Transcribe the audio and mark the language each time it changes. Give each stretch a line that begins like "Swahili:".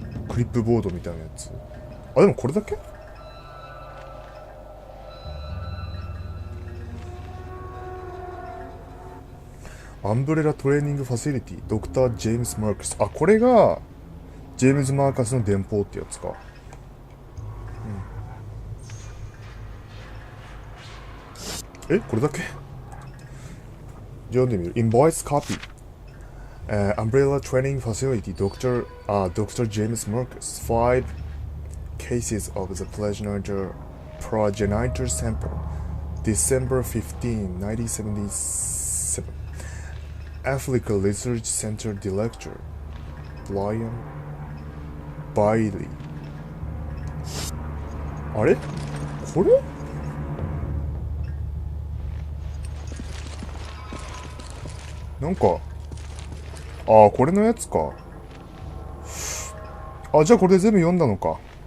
Japanese: クリップボードみたいなやつ。あ、でもこれだけアンブレラトレーニングファシリティ、ドクター・ジェームス・マーカス。あ、これが、ジェームズ・マーカスの電報ってやつか。うん、これだけ読んでみる。
English: Invoice copy.Umbrella Training Facility, Dr. James Marcus. 5 cases of the progenitor sample. December 15, 1977.Africa Research Center Director Brian Bailey.
Japanese: あれこれなんかこれのやつか。じゃあこれで全部読んだのか。